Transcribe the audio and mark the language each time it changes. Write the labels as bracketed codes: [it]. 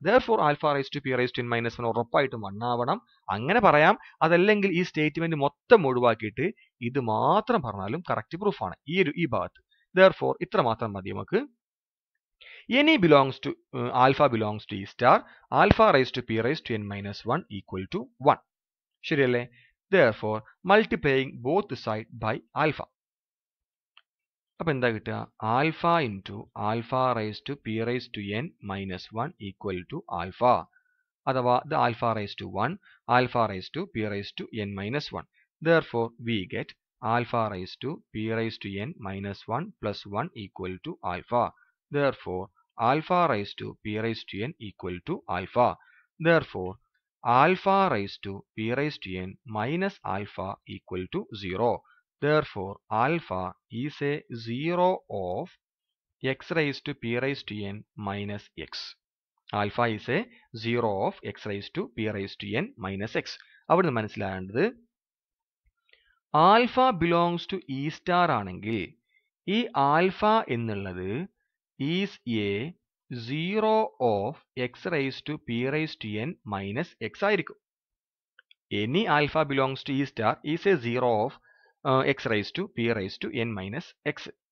[en] Therefore, alpha raise to p raise to n -1 [ml] ഉറപ്പായിട്ടും 1 ആവണം. അങ്ങനെ പറയാം. അതല്ലെങ്കിൽ ഈ സ്റ്റേറ്റ്മെന്റ് മൊത്തം ഒഴിവാക്കിയിട്ട് ഇത് മാത്രം പറഞ്ഞാലും കറക്റ്റ് പ്രൂഫ് ആണ് ഈ ഭാഗത്ത്. Therefore, ഇത്ര മാത്രം മതി നമുക്ക്. [en] Any belongs to alpha belongs to E star, alpha raised to P raised to n -1 equal to 1. [ml] ശരിയല്ലേ? [en] Therefore, multiplying both side by alpha. [ml] അപ്പോൾ എന്താ കിട്ടുക? [en] Alpha into alpha raise to p raise to n -1 equal to alpha, അഥവാ ഇത് alpha raise to 1, alpha raise to p raise to n -1. Therefore, we get alpha raised to p raised to n -1 plus 1 equal to alpha. Therefore, alpha raised to p raised to n equal to alpha. Therefore, alpha raised to p raised to n minus alpha equal to 0. Therefore, alpha is a 0 of x raised to p raised to n minus x. Alpha is a 0 of x raised to p raised to n minus x. [ml] അവിടെ മനസ്സിലാകേണ്ടത് alpha belongs to E star ആണെങ്കിൽ ഈ alpha എന്നുള്ളത് is A 0 of X raise to P raise to N minus X ആയിരിക്കും. [en] Any alpha belongs to e star is a 0 of x raise to p raise to n minus x.